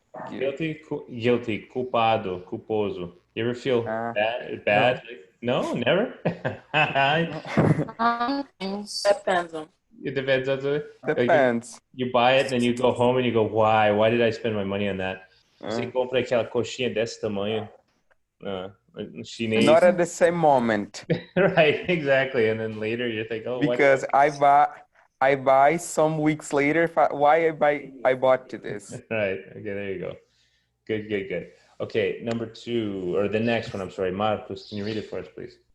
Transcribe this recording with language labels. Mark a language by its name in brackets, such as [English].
[English] Guilty, culpado, culposo. You ever feel bad? No, never? Depends on. It depends on the, Depends. Like you buy it, then you go home and you go, why? Why did I spend my money on that? [Portuguese] Você compra aquela coxinha desse tamanho, chinês. [English] Not at the same moment. Right, exactly. And then later you think, oh, because I buy some weeks later. Why I bought this. Right. Okay, there you go. Good. Okay, number 2, or the next one, I'm sorry. Marcos, can you read it for us, please?